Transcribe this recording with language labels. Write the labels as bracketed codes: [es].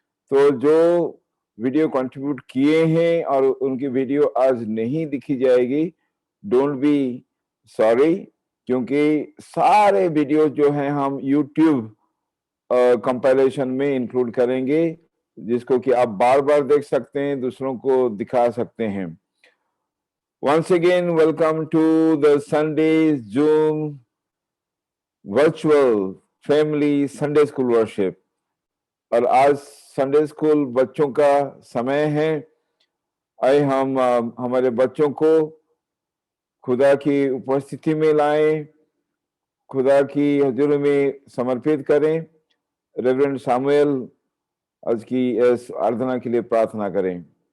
[hi] तो जो video contribute किए हैं और उनकी वीडियो आज नहीं दिखी जाएगी, [en] don't be sorry, [hi] क्योंकि सारे वीडियोस जो हैं हम YouTube कंपाइलेशन में इंक्लूड करेंगे, जिसको कि आप बार बार देख सकते हैं, दूसरों को दिखा सकते हैं. [en] Once again, welcome to the Sunday Zoom virtual family Sunday School worship. [hi] और आज संडे स्कूल बच्चों का समय है. आइए हम हमारे बच्चों को खुदा की उपस्थिति में लाएं, खुदा की हजूरी में समर्पित करें. रेवरेंड सामुएल आज की इस आराधना के लिए प्रार्थना करें.